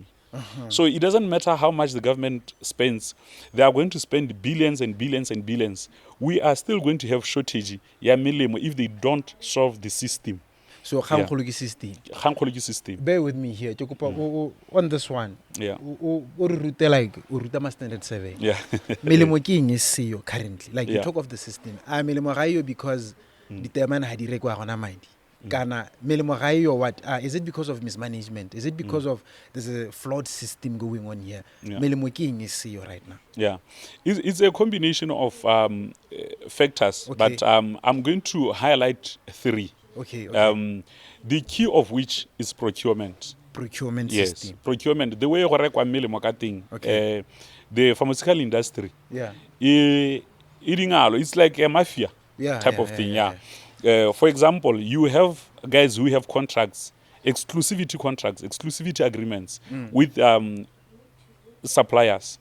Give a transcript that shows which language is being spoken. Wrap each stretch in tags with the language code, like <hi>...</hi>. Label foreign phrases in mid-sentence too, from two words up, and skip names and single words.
<en>So it doesn't matter how much the government spends, they are going to spend billions and billions and billions. We are still going to have shortage if they don't solve the system. So system. Bear with me here. On this one. Yeah. Standard 7. Yeah.</en> <tn>Melemo ke eng e seyo currently.</tn> <en>Like you talk of the system.</en> <tn>Melemo ga yo</tn> <en>because the teman</en> <tn>ha di rekwa gona madi. Kana melemo ga yo what?</tn> <en>Is it because of mismanagement? Is it because of there's a flawed system going on here?</en> <tn>Melemo ke eng e seyo</tn> <en>right now. Yeah. It's a combination of factors, but I'm going to highlight 3. Okay. The key of which is procurement. Procurement Yes, system. procurement. The way you rekwa</en> <tn>melemo ka teng,</tn> <en>the pharmaceutical industry. Yeah. It's like a mafia type of thing. For example, you have guys who have contracts, exclusivity agreements with suppliers.</en>